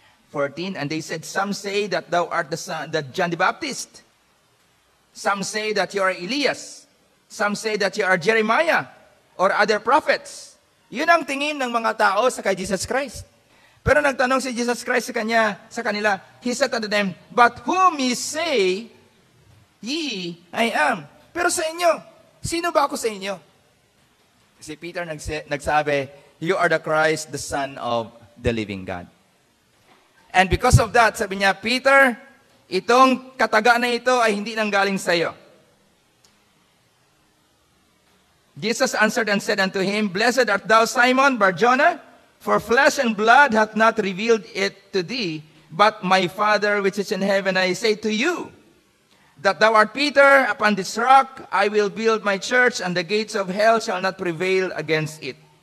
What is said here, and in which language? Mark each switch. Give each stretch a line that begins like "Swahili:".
English: 14, and they said, some say that thou art the son, that John the Baptist. Some say that you are Elias. Some say that you are Jeremiah or other prophets.
Filipino: Yun ang tingin ng mga tao sa kay Jesus Christ. Pero nagtanong si Jesus Christ sa kanila,
English: He said unto them, but whom ye say ye I am?
Filipino: Pero sa inyo, sino ba ako sa inyo? Si Peter nagsabi,
English: you are the Christ, the Son of the living God. And because of that,
Filipino: sabi niya, Peter, itong kataga na ito ay hindi nanggaling sa iyo.
English: Jesus answered and said unto him, Blessed art thou, Simon Bar-Jonah, for flesh and blood hath not revealed it to thee, but my Father which is in heaven. I say to you, that thou art Peter, upon this rock I will build my church, and the gates of hell shall not prevail against it.